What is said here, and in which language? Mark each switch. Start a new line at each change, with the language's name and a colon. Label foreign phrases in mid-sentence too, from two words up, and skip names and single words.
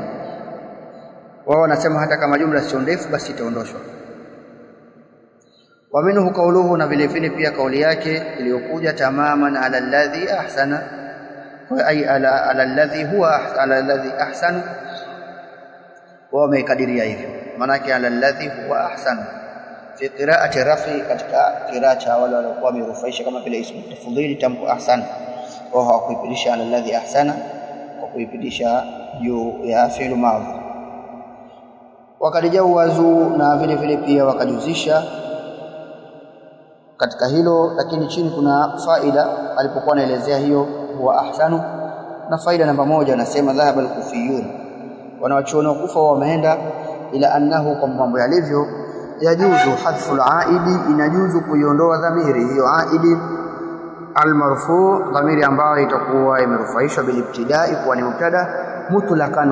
Swahili: Wao wanasema hata kama jumla sio ndefu basi itaondoshwa.
Arabic: ومنه قوله,
Swahili: na vile vile pia kauli yake iliyokuja
Arabic: تماما على الذي أحسن، أي على الذي هو على الذي أحسن,
Swahili: wao wamekadiria hivyo, maana yake
Arabic: على الذي هو أحسن في قراءة الرفع,
Swahili: katika qiraa cha wale waliokuwa wamerufaisha kama vile
Arabic: اسم تفضيل
Swahili: tamko ahsana, wao hawakuipitisha
Arabic: على الذي أحسن
Swahili: kwa kuipitisha juu ya
Arabic: فعل ماضي.
Swahili: Wakalijawazu, na vile vile pia wakajuzisha katika hilo, lakini chini kuna faida alipokuwa anaelezea hiyo huwa ahsanu, na faida namba moja anasema
Arabic: ذهب الكوفيون,
Swahili: wanawachuoni wa Kufa wameenda
Arabic: إلى أنه,
Swahili: kwa mambo yalivyo,
Arabic: يجوز حذف العائد,
Swahili: inajuzu kuiondoa dhamiri hiyo
Arabic: العائد المرفوع,
Swahili: dhamiri ambayo itakuwa imerufaishwa
Arabic: بالابتداء
Swahili: kwa ni mubtada mutlaqan.